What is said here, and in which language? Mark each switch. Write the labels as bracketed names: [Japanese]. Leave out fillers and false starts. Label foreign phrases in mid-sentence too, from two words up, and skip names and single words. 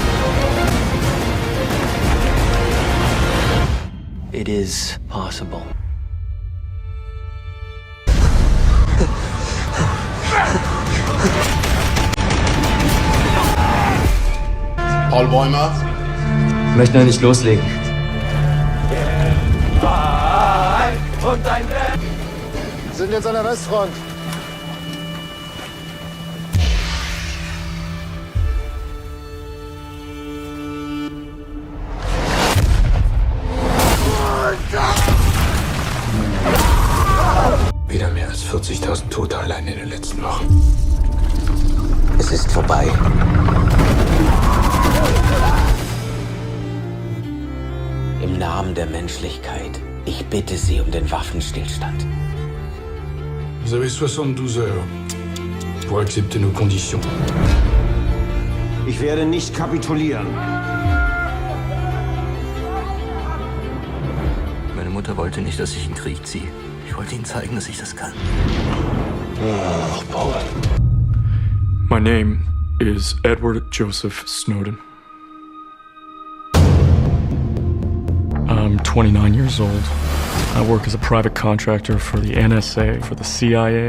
[English] It is possible. Paul Bäumer. [German] Ich möchte noch nicht loslegen. Wir sind jetzt an der Westfront. Wieder mehr als 40.000 Tote allein in den letzten Wochen. Es ist vorbei. Im Namen der Menschlichkeit, ich bitte Sie um den Waffenstillstand. [French] Vous avez 72 heures pour accepter nos conditions. [German] Ich werde nicht kapitulieren. Meine Mutter wollte nicht, dass ich in den Krieg ziehe. Ich wollte Ihnen zeigen, dass ich das kann. Oh, Paul. [English] My name is Edward Joseph Snowden. I'm 29 years old. I work as a private contractor for the NSA, for the CIA.